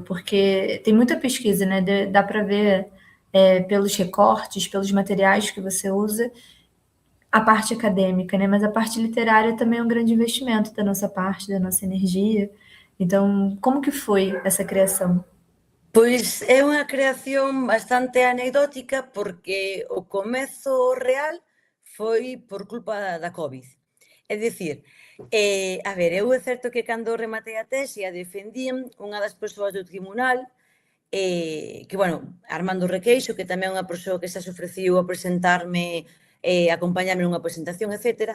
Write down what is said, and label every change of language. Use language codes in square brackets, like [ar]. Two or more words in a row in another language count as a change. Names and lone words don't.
[pt] Porque tem muita pesquisa, né? Dá para ver pelos recortes, pelos materiais que você usa, a parte acadêmica, né? Mas a parte literária também é um grande investimento da nossa parte, da nossa energia. Então, como que foi essa criação? [gl] Pois é unha creación bastante anecdótica porque o comezo real foi por culpa da COVID. É dicir, a ver, eu é certo que cando rematei a tese a defendín unha das persoas do tribunal, que, bueno, Armando Requeixo, que tamén é unha persoa que xa se ofreciu a presentarme, acompañarme nunha presentación, etc.